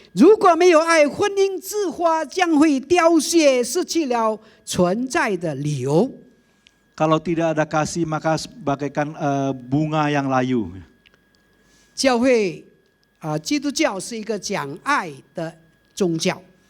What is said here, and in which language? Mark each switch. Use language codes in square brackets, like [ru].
[zh] 如果没有爱，婚姻之花将会凋谢，失去了存在的理由。 [id] Kalau tidak ada kasih, maka bagaikan bunga yang layu. [zh] 教会基督教是一个讲爱的宗教。